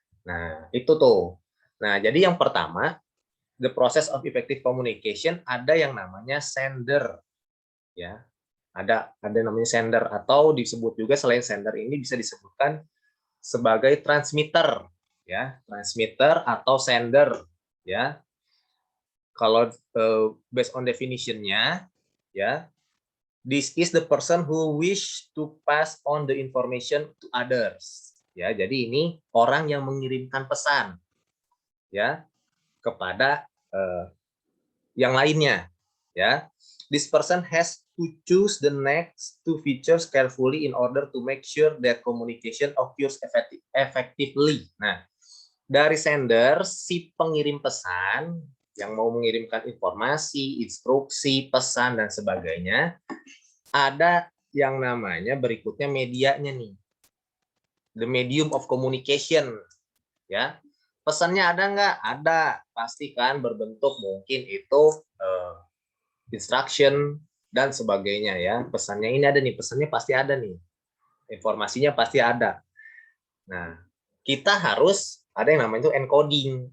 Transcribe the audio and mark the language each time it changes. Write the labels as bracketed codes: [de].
[id] Nah itu tuh. Nah jadi yang pertama [en] the process of effective communication [id] ada yang namanya sender ya, ada namanya sender atau disebut juga selain sender ini bisa disebutkan sebagai transmitter ya, transmitter atau sender ya. Kalau [en] based on definition-nya ya, this is the person who wish to pass on the information to others ya. [id] Jadi ini orang yang mengirimkan pesan ya kepada yang lainnya ya. [en] This person has to choose the next two features carefully in order to make sure that communication occurs effectively. [id] Nah, dari sender, si pengirim pesan yang mau mengirimkan informasi, instruksi, pesan, dan sebagainya, ada yang namanya berikutnya medianya nih. [en] The medium of communication. [id] Ya, pesannya ada nggak? Ada, pasti kan berbentuk mungkin itu instruction dan sebagainya ya. Pesannya ini ada nih, pesannya pasti ada nih. Informasinya pasti ada. Nah, kita harus ada yang namanya itu encoding.